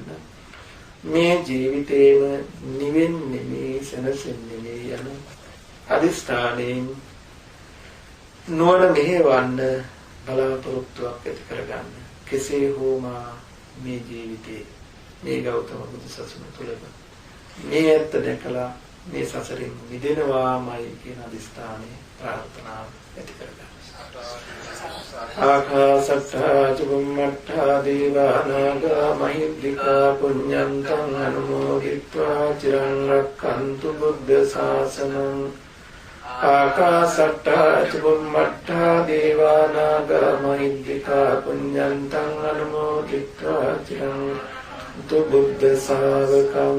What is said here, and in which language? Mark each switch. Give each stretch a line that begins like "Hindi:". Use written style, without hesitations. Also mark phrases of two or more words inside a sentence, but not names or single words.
Sinhala: මේ ජීවිතේම නිවෙන්නේ මේ සැනසෙන්නේ මේ යන අදිස්ථානයෙන් නුවණ මෙහෙවන්න බලාපොරොත්තුවක් ඇති කරගන්න. කෙසේ හෝ මේ ජීවිතේ මේ ගෞතම බුදු සසුන තුළම මේ ඇත්ත දැකලා මේ සසරින් මිදෙනවාමයි කියන අදිස්ථානයේ ප්‍රාර්ථනාව ඇති කරගන්න.
Pali: ආකාසට්ඨා චුම්මට්ඨා දේවානාගා මහිද්దికා පුඤ්ඤන්තං අනුමෝදිත්වා චිරං රක්ඛන්තු බුද්ධ ශාසනං. ආකාසට්ඨා චුම්මට්ඨා දේවානාගා මහිද්దికා පුඤ්ඤන්තං අනුමෝදිත්වා චිරං බුද්ධ ශාවකං.